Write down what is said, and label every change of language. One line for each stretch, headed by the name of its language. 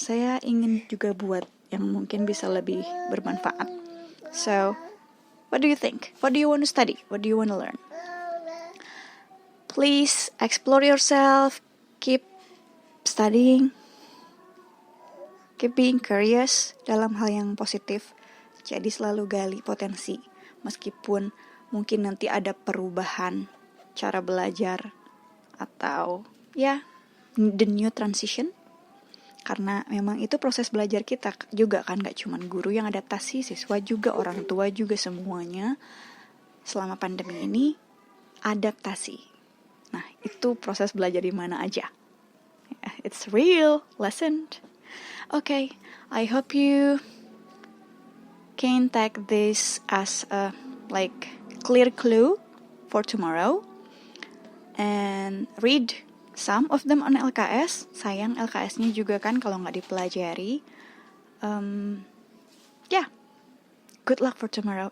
Indonesian: Saya ingin juga buat yang mungkin bisa lebih bermanfaat.
English: So, what do you think? What do you want to study? What do you want to learn? Please explore yourself, keep studying, keep being curious
Indonesian: dalam hal yang positif. Jadi selalu gali potensi, meskipun mungkin nanti ada perubahan cara belajar atau ya
English: the new transition,
Indonesian: karena memang itu proses belajar kita juga kan, gak cuma guru yang adaptasi, siswa juga, orang tua juga, semuanya selama pandemi ini adaptasi. Nah, itu proses belajar di mana aja.
English: It's real lesson. Okay, I hope you can take this as a like clear clue for tomorrow and read some of them on LKS.
Indonesian: Sayang LKS-nya juga kan kalau nggak dipelajari.
English: Yeah, good luck for tomorrow.